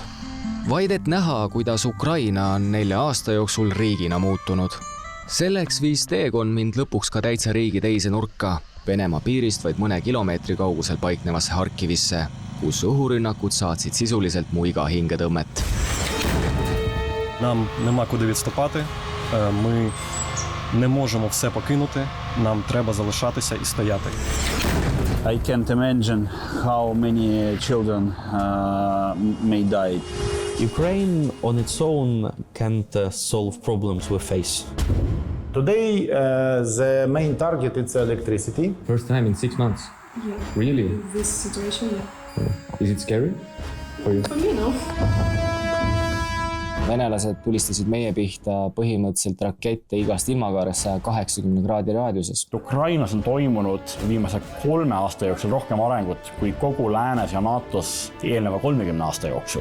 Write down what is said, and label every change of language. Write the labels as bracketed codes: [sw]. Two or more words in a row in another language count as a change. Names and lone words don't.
[et] Vaid et näha, kuidas Ukraina on 4 aasta jooksul riigina muutunud. Selleks viis teekond mind lõpuks ka täitsa riigi teise nurka, Venemaa piirist vaid mõne kilomeetri kaugusel paiknevasse Harkivisse, kus õhurünnakud saatsid sisuliselt mu iga hingetõmmet. [uk] Нам нема куди відступати, ми не можемо все покинути, нам треба залишатися і стояти. [en] I can't imagine how many children may die. Ukraine on its own can't solve problems we face. Today, the main target is electricity. First time in 6 months? Yeah. Really? This situation, yeah. Is it scary for you? For me, no. [et] Venelased tulistasid meie pihta põhimõtteliselt rakette igast ilmakaarest 180 kraadi raadiuses. Ukrainas on toimunud viimase 3 aasta jooksul rohkem arengut kui kogu Läänes ja NATOs eelneva 30 aasta jooksul.